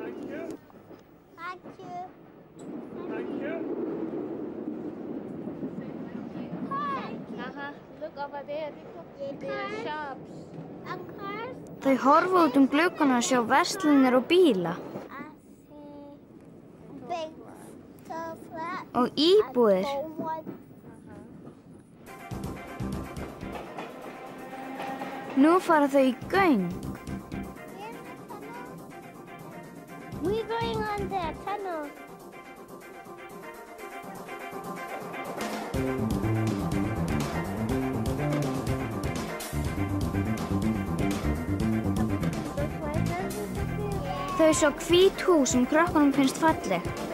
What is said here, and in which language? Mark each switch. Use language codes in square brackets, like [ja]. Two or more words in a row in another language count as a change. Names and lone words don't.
[is] Þau horfa út gluggann að sjá verslanir og bíla. Og íbúðir. Nú fara þau í göng. [en] We're going on the tunnel. [is] Þau sjá hvít hús sem krökkunum finnst falleg.